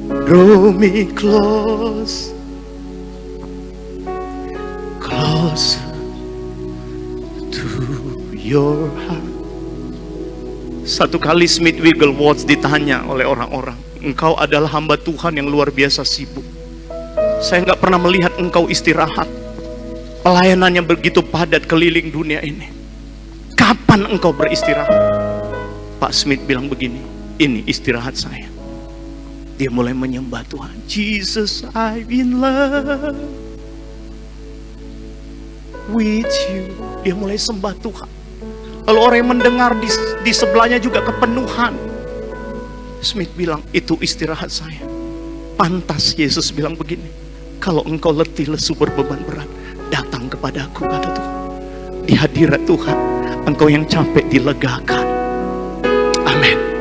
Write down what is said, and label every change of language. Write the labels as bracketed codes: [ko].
[en] Draw me close, closer to your heart. [id] Satu kali Smith Wigglesworth ditanya oleh orang-orang, engkau adalah hamba Tuhan yang luar biasa sibuk. Saya nggak pernah melihat engkau istirahat. Pelayanannya begitu padat keliling dunia ini. Kapan engkau beristirahat? Pak Smith bilang begini, ini istirahat saya. Dia mulai menyembah Tuhan. [en] Jesus, I'm in love with you. [id] Dia mulai sembah Tuhan. Lalu orang yang mendengar di sebelahnya juga kepenuhan. Smith bilang, itu istirahat saya. Pantas Yesus bilang begini, kalau engkau letih, lesu, berbeban berat, datang kepadaku, kata Tuhan. Di hadirat Tuhan, engkau yang capek dilegakan. Amin.